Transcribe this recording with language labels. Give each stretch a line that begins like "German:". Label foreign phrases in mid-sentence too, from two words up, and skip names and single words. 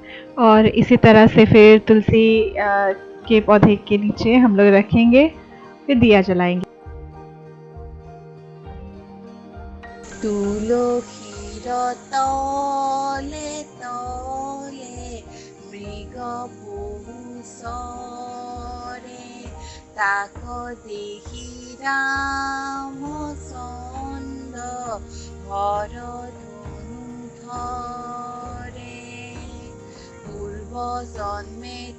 Hindi: और इसी तरह से फिर तुलसी के पौधे के नीचे हम लोग रखेंगे, फिर दिया जलाएंगे।
Assamese: তুলসীৰ তলে তলে মৃগ পহু চৰে তাক দেখি ৰামচন্দ্ৰ হৰ ধনু ধৰে পূৰ্ব জন্মে